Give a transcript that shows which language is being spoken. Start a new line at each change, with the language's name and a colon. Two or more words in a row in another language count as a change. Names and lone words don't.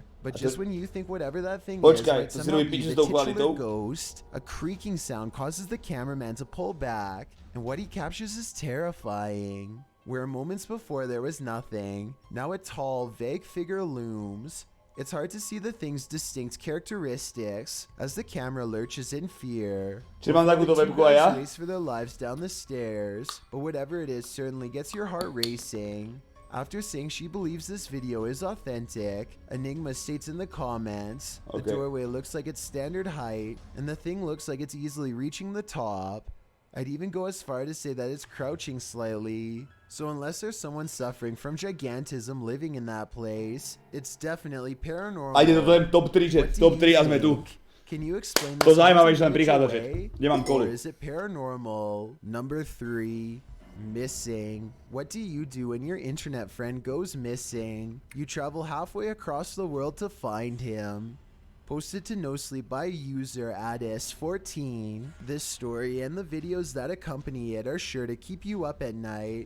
English: But just when you think whatever that thing is might somehow be the titular ghost, a creaking sound causes the cameraman to pull back, and what he captures is terrifying. Where moments before there was nothing, now a tall, vague figure looms. It's hard to see the thing's distinct characteristics as the camera lurches in fear.
Slovak: Či mám takúto webku aj ja?
English: Race for their lives down the stairs, but whatever it is certainly gets your heart racing. After saying she believes this video is authentic, Enigma states in the comments, the doorway looks like it's standard height, and the thing looks like it's easily reaching the top. I'd even go as far to say that it's crouching slightly. So unless there's someone suffering from gigantism living in that place, it's definitely paranormal.
Slovak: Ajde, toto je top 3, že top 3 a sme tu.
English: Can you explain to this
Slovak: zaujímavé, že tam prichádza, že nemám
English: or
Slovak: kolu.
English: is it paranormal? Number 3. Missing. What do you do when your internet friend goes missing? You travel halfway across the world to find him. Posted to No Sleep by user Addis14. This story and the videos that accompany it are sure to keep you up at night.